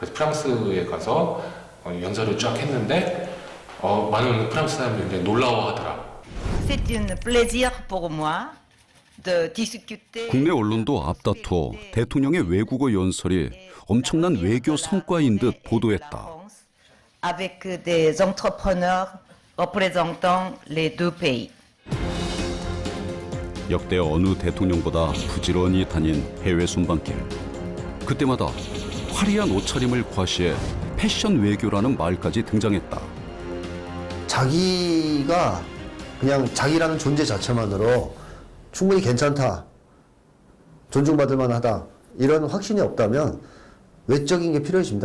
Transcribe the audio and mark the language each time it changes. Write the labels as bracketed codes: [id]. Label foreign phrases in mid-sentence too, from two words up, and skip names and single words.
[ko] 그래서 프랑스에 가서 연설을 쫙 했는데 많은 프랑스 사람들이 굉장히 놀라워하더라. 국내 언론도 앞다투어 대통령의 외국어 연설이 엄청난 외교 성과인 듯 보도했다. [fr] avec des entrepreneurs représentant les deux pays. [ko] 역대 어느 대통령보다 부지런히 다닌 해외 순방길. 그때마다 화려한 옷차림을 과시해 패션 외교라는 말까지 등장했다. 자기가 그냥 자기라는 존재 자체만으로 충분히 괜찮다, 존중받을 만하다 이런 확신이 없다면 외적인 게 필요해집니다.